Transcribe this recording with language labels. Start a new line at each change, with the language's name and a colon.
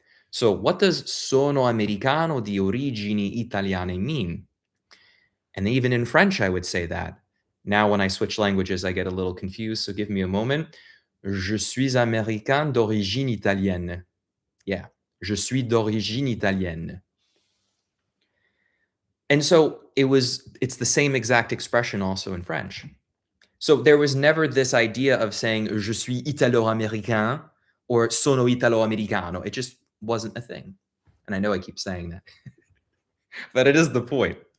English: So what does
Italian: sono americano di origini italiane
English: mean? And even in French, I would say that. Now, when I switch languages, I get a little confused, so give me a moment.
French: Je suis américain d'origine italienne.
English: Yeah,
French: je suis d'origine italienne.
English: And so it's the same exact expression also in French. So there was never this idea of saying
French: je suis italo-américain
English: or
Italian: sono italo-americano.
English: It just wasn't a thing. And I know I keep saying that, but it is the point.